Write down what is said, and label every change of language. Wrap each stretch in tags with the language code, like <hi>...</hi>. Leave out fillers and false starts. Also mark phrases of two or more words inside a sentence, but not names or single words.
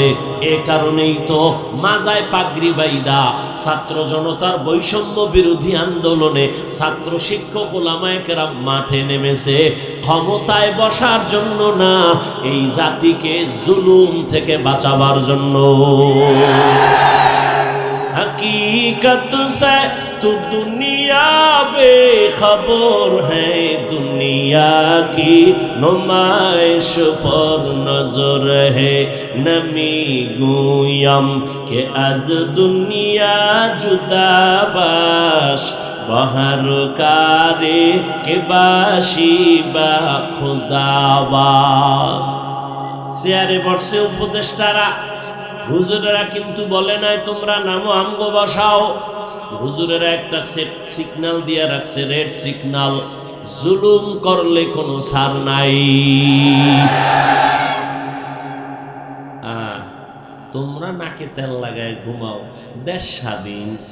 <bn>এ কারণেই তো মাজায় পাগড়ি বাইদা ছাত্র জনতার বৈষম্য বিরোধী আন্দোলনে ছাত্র শিক্ষক উলামায়ে কেরাম মাঠে নেমেছে, ক্ষমতায় বসার জন্য না, এই জাতিকে জুলুম থেকে বাঁচাবার জন্য।</bn> <ur>حقیقت سے تو دنیا بےخبر ہے، دنیا کی نمائش پر نظر ہے,</ur> <fa>نمی گویم که از دنیا جدا باش، بهر کاری که باشی با خداباش.</fa> <bn>চেয়ারে বসে উপদেষ্টারা, হুজুরেরা কিন্তু বলে নাই তোমরা নামো আমগো বসাও। হুজুরেরা একটা সেট সিগন্যাল দিয়ে রাখছে, রেড সিগন্যাল। জুলুম করলে কোনো ছাড় নাই। তোমরা নাকে তেল লাগায় ঘুমাও, দেশ স্বাধীন।</bn>